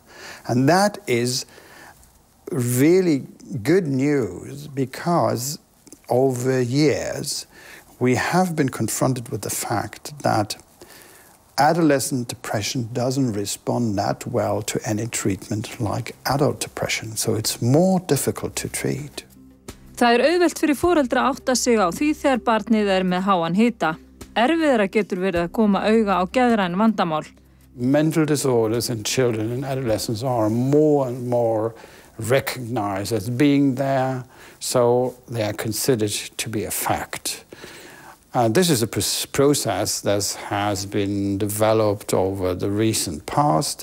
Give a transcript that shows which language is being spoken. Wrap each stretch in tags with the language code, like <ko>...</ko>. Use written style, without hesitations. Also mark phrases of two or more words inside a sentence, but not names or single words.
<en>And that is really good news because over years we have been confronted with the fact that adolescent depression doesn't respond that well to any treatment like adult depression, so it's more difficult to treat.</en> <is>Það auðvelt fyrir foreldra að átta sig á því þegar barnið með háan hita. Erfiðara getur verið að koma auga á geðræn vandamál.</is> <en>Mental disorders in children and adolescents are more and more recognized as being there, so they are considered to be a fact. This is a process that has been developed over the recent past.</en>